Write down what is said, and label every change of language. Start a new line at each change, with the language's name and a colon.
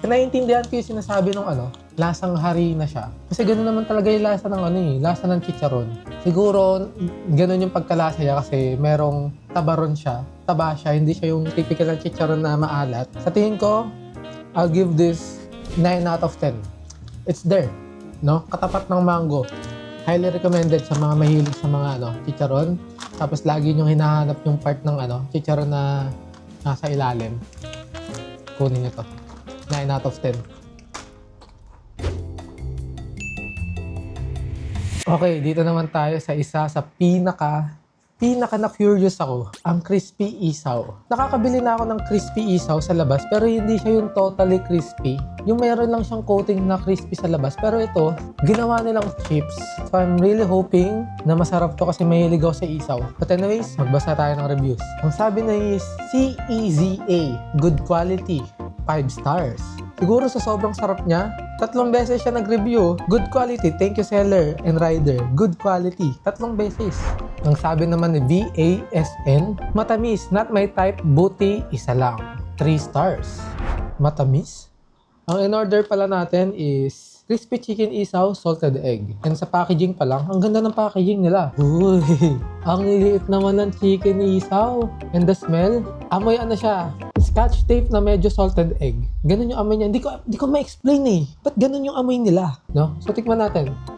Filipino: Naiintindihan ko yung sinasabi ng lasang harina siya. Kasi gano'n naman talaga yung lasa ng lasa ng chicharon. Siguro, gano'n yung pagkalasa niya kasi merong tabaron siya. Taba siya, hindi siya yung typical ng chicharon na maalat. Sa tingin ko,
English: I'll give this 9 out of 10. It's there, no?
Filipino: Katapat ng mango. Highly recommended sa mga mahilig sa mga chicharon. Tapos lagi nyo hinahanap yung part ng chicharon na nasa ilalim. Kunin nyo to. 9 out of 10. Okay, dito naman tayo sa isa sa pinaka na-curious ako, ang crispy isaw. Nakakabili na ako ng crispy isaw sa labas pero hindi siya yung totally crispy. Yung meron lang siyang coating na crispy sa labas pero ito, ginawa nilang chips.
English: So I'm really hoping
Filipino: na masarap to kasi mahilig ako sa isaw. But anyways, magbasa tayo ng reviews. Ang sabi na is CEZA,
English: good quality, 5 stars.
Filipino: Siguro sa sobrang sarap niya, 3 beses siya nag-review.
English: Good quality, thank you seller and rider.
Filipino: Good quality, 3 beses. Ang sabi naman ni VASN, matamis,
English: not my type,
Filipino: buti, isa lang. 3 stars. Matamis? Ang in-order pala natin is crispy chicken isaw, salted egg. And sa packaging pa lang, ang ganda ng packaging nila. Uy, ang liit naman ng chicken isaw.
English: And the smell,
Filipino: amoy siya, scotch tape na medyo salted egg. Ganun yung amoy niya. Hindi ko ma-explain eh. Ba't ganun yung amoy nila? No? So, tikman natin.